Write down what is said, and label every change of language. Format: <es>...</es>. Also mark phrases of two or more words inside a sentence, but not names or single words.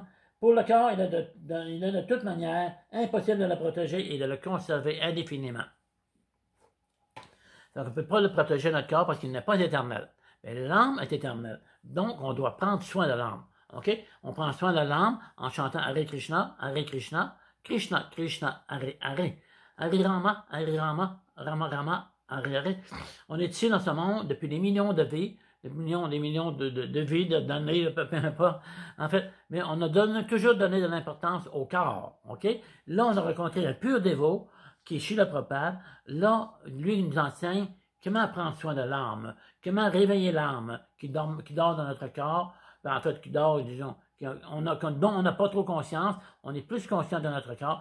<fr>Pour le corps, il est de toute manière impossible de le protéger et de le conserver indéfiniment. Donc, on ne peut pas le protéger notre corps parce qu'il n'est pas éternel. Mais l'âme est éternelle. Donc, on doit prendre soin de l'âme. OK? On prend soin de l'âme en chantant</fr> <sa>Hare Krishna, Krishna, Krishna, Hare, Hare. Hare Rama, Rama Rama, Hare Hare.</sa> <fr>On est ici dans ce monde depuis des millions de vies, des millions de vies, d'années, peu importe. En fait, mais on a toujours donné de l'importance au corps. OK? Là, on a rencontré un pur dévot qui est Srila Prabhupada. Là, lui, il nous enseigne comment prendre soin de l'âme, comment réveiller l'âme qui dort dans notre corps, en fait, qui dort, disons, dont on n'a pas trop conscience, on est plus conscient de notre corps.</fr>